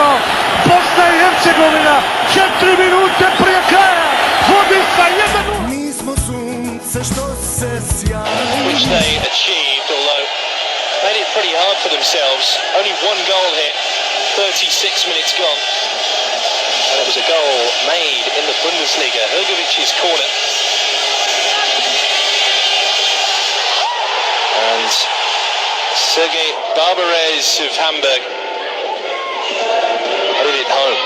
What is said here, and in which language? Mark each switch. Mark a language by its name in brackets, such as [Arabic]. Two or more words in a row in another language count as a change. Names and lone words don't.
[Bosnian] Bosna i Hercegovina 4 minute prije kraja vodi sa 1-0. Nismo sunce što se sjaji. [English] Which they achieved, although made it pretty hard for themselves. Only one goal hit, 36 minutes gone. And it was a goal made in the Bundesliga, Hrgovic's corner. And Sergej Barbarez of Hamburg headed it home.